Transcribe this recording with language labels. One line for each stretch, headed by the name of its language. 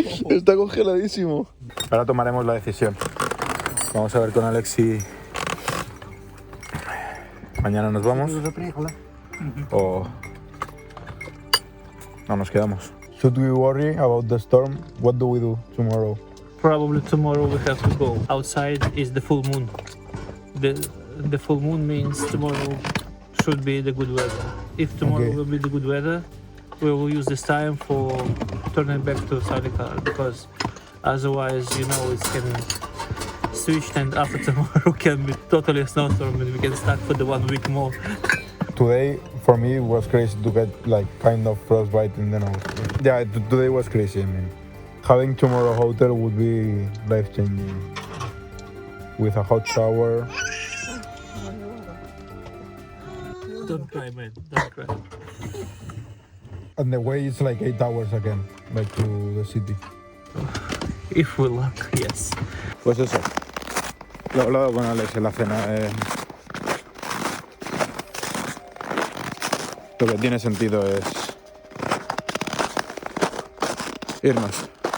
Spanish: Está congeladísimo. Ahora tomaremos la decisión. Vamos a ver con Alex si mañana nos vamos o no nos quedamos.
English: Should we worry about the storm? What do we do tomorrow? Probably tomorrow we have to go. Outside is the full moon. The full moon means tomorrow should be the good weather. If tomorrow will be the good weather, we will use this time for turning back to Salihar, because otherwise, you know, it can switch and after tomorrow can be totally a snowstorm and we can stuck for the 1 week more. Today for me was crazy to get like kind of frostbite in the nose. Yeah, today was crazy. I mean, having tomorrow hotel would be life changing. With a hot shower. Don't cry, man. Don't cry. And the way is like 8 hours again, back to the city. If we luck, yes.
Spanish: Pues eso. Lo he hablado con Alex en la cena. Lo que tiene sentido es irnos.